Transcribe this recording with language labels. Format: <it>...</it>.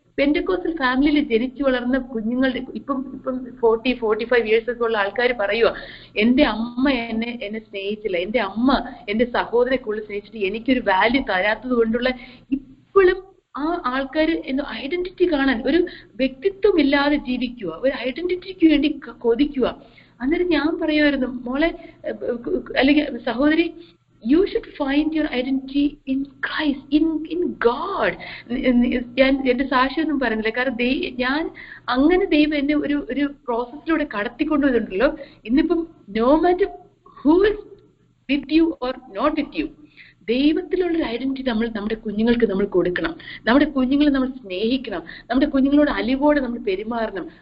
<ml>പെന്റക്കോസ്റ്റൽ ഫാമിലിയിൽ ജനിച്ചു വളർന്ന കുഞ്ഞുങ്ങളുടെ ഇപ്പം 40-45 ഇയേഴ്സ് ഒക്കെ ഉള്ള ആൾക്കാർ പറയുക, എന്റെ അമ്മ എന്നെ സ്നേഹിച്ചില്ല, എന്റെ അമ്മ എന്റെ സഹോദരനെ കൂടുതൽ സ്നേഹിച്ചിട്ട് എനിക്കൊരു വാല്യൂ തരാത്തത് കൊണ്ടുള്ള ഇപ്പോഴും ആ ആൾക്കാർ ഐഡന്റിറ്റി കാണാൻ ഒരു വ്യക്തിത്വം ഇല്ലാതെ ജീവിക്കുക, ഒരു ഐഡന്റിറ്റിക്ക് വേണ്ടി കൊതിക്കുക. അന്നേരം ഞാൻ പറയുമായിരുന്നു, മോളെ അല്ലെങ്കിൽ സഹോദരി,</ml> <en>you should find your identity in Christ, in God.</en> <ml>ഞാൻ എന്റെ സാക്ഷ്യമൊന്നും പറയുന്നില്ല, കാരണം ഞാൻ അങ്ങനെ ദൈവം എന്നെ ഒരു പ്രോസസ്സിലൂടെ കടത്തിക്കൊണ്ടുവരുന്നുണ്ടല്ലോ.</ml> <en>ഇന്നിപ്പം no matter who is with you or not with you,</en> <ml>ദൈവത്തിലുള്ളൊരു identity നമ്മൾ നമ്മുടെ കുഞ്ഞുങ്ങൾക്ക് നമ്മൾ കൊടുക്കണം. നമ്മുടെ കുഞ്ഞുങ്ങളെ നമ്മൾ സ്നേഹിക്കണം. നമ്മുടെ കുഞ്ഞുങ്ങളോട് അലിവോടെ നമ്മൾ പെരുമാറണം.</ml>